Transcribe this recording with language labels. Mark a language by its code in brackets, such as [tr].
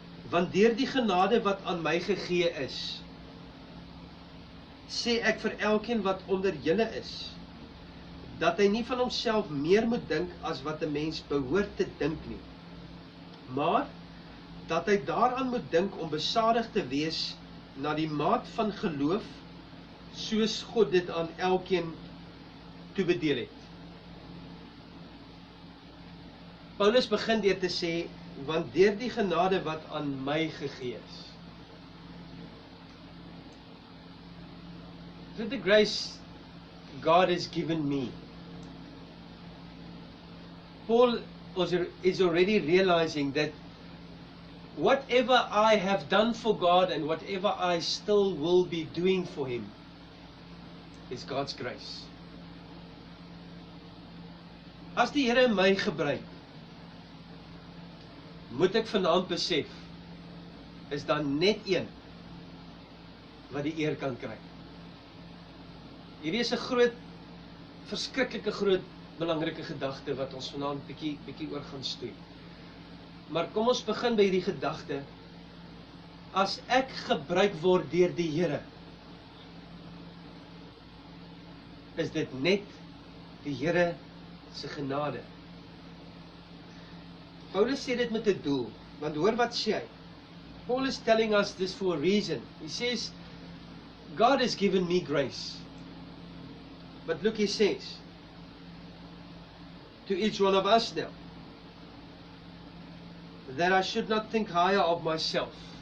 [af] Want deur die genade wat aan my gegee is, sê ek vir elkeen wat onder julle is, dat hy nie van homself meer moet dink as wat 'n mens behoort te dink nie, maar dat hy daaraan moet dink om besadig te wees na die maat van geloof, soos God dit aan elkeen toebedeel het. Paulus begin deur te sê, want deur die genade wat aan my gegee is. [en] Through the grace God has given me. Paul is already realizing that whatever I have done for God and whatever I still will be doing for Him is God's grace. [af] As die Here my gebruik, moet ek vanaand besef, is dan net een wat die eer kan kry. Hierdie is 'n groot, verskriklike groot, belangrike gedagte wat ons vanaand bietjie oor gaan stoei. Maar kom ons begin by hierdie gedagte. As ek gebruik word deur die Here, is dit net die Here se genade. Paulus sê dit met 'n doel, want hoor wat sê hy. [en] Paul is telling us this for a reason. He says, God has given me grace. But look, he says, to each one of us now, that I should not think higher of myself.